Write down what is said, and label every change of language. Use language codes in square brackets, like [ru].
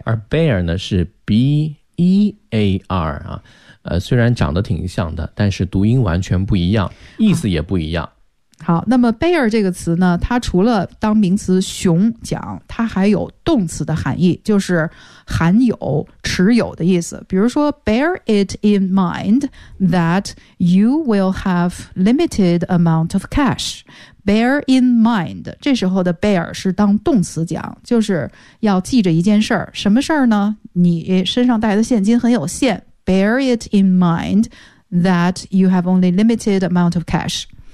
[zh] 而 bear 呢是 b e a r 啊。虽然长得挺像的，但是读音完全不一样，意思也不一样。好，那么 bear 这个词呢，它除了当名词熊讲，它还有动词的含义，就是含有、持有的意思。比如说 [en] bear it in mind that you will have limited amount of cash. Bear in mind， [zh] 这时候的 bear 是当动词讲，就是要记着一件事儿。什么事儿呢？你身上带的现金很有限。 [en] Bear it in mind that you have only limited amount of cash。